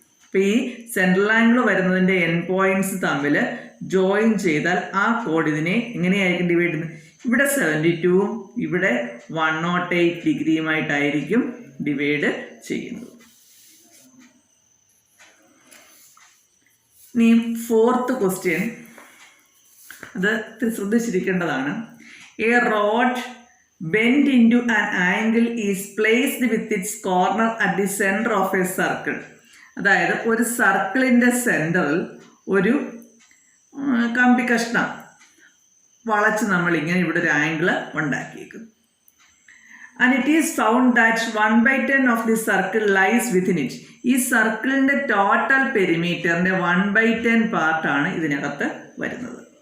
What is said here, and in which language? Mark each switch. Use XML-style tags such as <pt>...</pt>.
<ml>അപ്പോൾ ഈ central angle വരുന്നതിൻ്റെ എൻ പോയിൻറ്റ്സ് തമ്മിൽ ജോയിൻ ചെയ്താൽ ആ കോഡ് ഇതിനെ എങ്ങനെയായിരിക്കും ഡിവൈഡ് ചെയ്യുന്നത്? ഇവിടെ 72ഉം ഇവിടെ 108 ഡിഗ്രിയുമായിട്ടായിരിക്കും ഡിവൈഡ് ചെയ്യുന്നത്. ഇനി ഫോർത്ത് ക്വസ്റ്റ്യൻ, അത് ശ്രദ്ധിച്ചിരിക്കേണ്ടതാണ്.</ml> <en>A rod bent into an angle is placed with its corner at the center of a circle.</en> <ml>അതായത് ഒരു സർക്കിളിൻ്റെ സെൻറ്ററിൽ ഒരു കമ്പി കഷ്ണം വളച്ച് നമ്മളിങ്ങനെ ഇവിടെ ഒരു angle ഉണ്ടാക്കിയേക്കും.</ml> <en>And it is found that 1/10 of the circle lies within it.</en> <ml>ഈ സർക്കിളിൻ്റെ ടോട്ടൽ പെരിമീറ്ററിൻ്റെ 1/10 പാർട്ടാണ് ഇതിനകത്ത് വരുന്നത്.</ml>